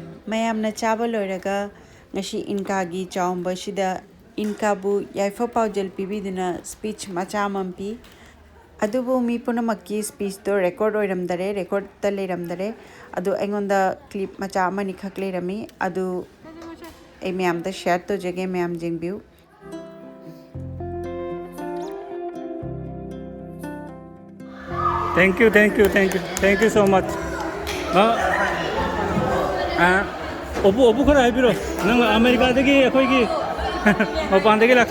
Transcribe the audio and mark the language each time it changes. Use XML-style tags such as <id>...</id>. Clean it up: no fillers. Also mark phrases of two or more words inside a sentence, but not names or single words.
<mni>ꯃꯌꯥꯝꯅ ꯆꯥꯕ ꯂꯣꯏꯔꯒ ꯉꯁꯤ ꯏꯟꯀꯥꯒꯤ ꯆꯥꯎꯝꯕꯁꯤꯗ ꯏꯟꯀꯥꯕꯨ ꯌꯥꯏꯐ ꯄꯥꯎꯖꯦꯜ ꯄꯤꯕꯤꯗꯨꯅ ꯁ꯭ꯄꯤꯆ ꯃꯆꯥ ꯑꯃ ꯄꯤ ꯑꯗꯨꯕꯨ ꯃꯤ ꯄꯨꯝꯅꯃꯛꯀꯤ ꯁ꯭ꯄꯤꯆꯇꯣ ꯔꯦꯀꯣꯔꯗ ꯑꯣꯏꯔꯝꯗꯔꯦ ꯔꯦꯀꯣꯔꯗꯇ ꯂꯩꯔꯝꯗꯔꯦ ꯑꯗꯨ ꯑꯩꯉꯣꯟꯗ ꯀ꯭ꯂꯤꯞ ꯃꯆꯥ ꯑꯃꯅꯤꯈꯛ ꯂꯩꯔꯝꯃꯤ ꯑꯗꯨ ꯑꯩ ꯃꯌꯥꯝꯗ ꯁꯦꯌꯔ ꯇꯧꯖꯒꯦ ꯃꯌꯥꯝ ꯌꯦꯡꯕꯤꯌꯨ</mni> <en>Thank you, thank you, thank you, thank you so much.</en> <mni>오부 khara haibiro. Nang America dagi akhoi mapan dagi lakso.</mni>